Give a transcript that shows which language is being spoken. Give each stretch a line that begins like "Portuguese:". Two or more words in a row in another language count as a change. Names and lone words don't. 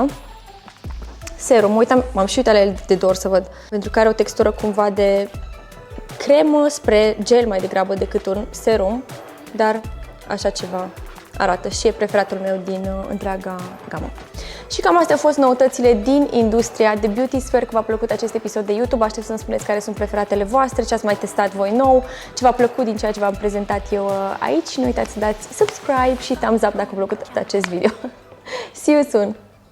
Romanian: Serum, m-am și uitat la el de dor să văd, pentru că are o textură cumva de cremă spre gel mai degrabă decât un serum, dar așa ceva arată și e preferatul meu din întreaga gamă. Și cam astea au fost noutățile din industria de beauty. Sper că v-a plăcut acest episod de YouTube. Aștept să-mi spuneți care sunt preferatele voastre, ce ați mai testat voi nou, ce v-a plăcut din ceea ce v-am prezentat eu aici. Nu uitați să dați subscribe și
English: thumbs up
Romanian: dacă v-a plăcut acest video.
English: See you soon!